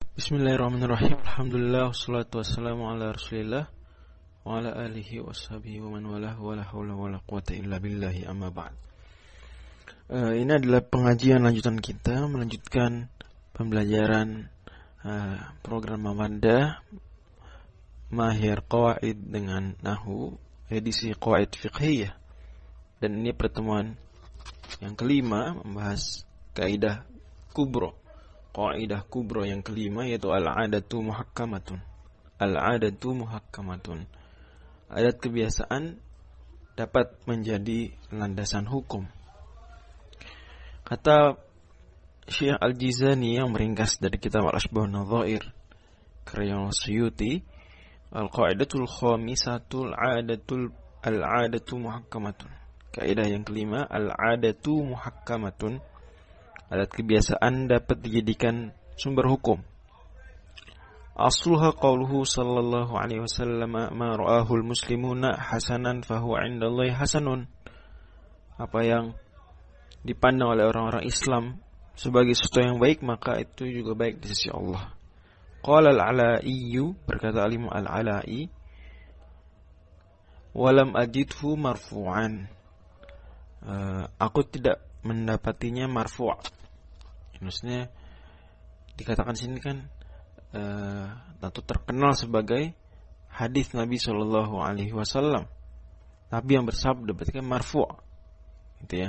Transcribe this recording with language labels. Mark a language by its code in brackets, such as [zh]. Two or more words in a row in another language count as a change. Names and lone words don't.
[ar] بسم الله الرحمن الرحيم. الحمد لله والصلاة والسلام على رسول الله وعلى آله وصحبه ومن والاه ولا حول ولا قوة إلا بالله أما بعد. [id] Ini adalah pengajian lanjutan kita melanjutkan pembelajaran program Mawaddah Mahir Qawaid dengan Nahwu edisi [ar] قواعد فقهية. [id] Dan ini pertemuan yang kelima membahas kaidah kubro. Kaidah kubro yang kelima yaitu [ar] العادة محكمة. العادة محكمة. [id] Adat kebiasaan dapat menjadi landasan hukum. Kata Syekh Al-Jizani yang meringkas dari kitab Al-Ashbah Nadhair karya Suyuti, [ar] القاعدة الخامسة العادة محكمة. [id] Kaidah yang kelima, [ar] العادة محكمة. [id] Adat kebiasaan dapat dijadikan sumber hukum. [ar] أصلها قوله صلى الله عليه وسلم ما رآه المسلمون حسنا فهو عند الله حسن. [id] Apa yang dipandang oleh orang-orang Islam sebagai sesuatu yang baik, maka itu juga baik di sisi Allah. [ar] قال العلائي, berkata Al-Imam Al-'Ala'i, ولم أجده مرفوعا. [id] Aku tidak mendapatinya marfu'. Maksudnya dikatakan sini kan tentu terkenal sebagai hadis Nabi [ar] صلى الله عليه وسلم. [id] Nabi yang bersabda berarti kan marfu', gitu ya.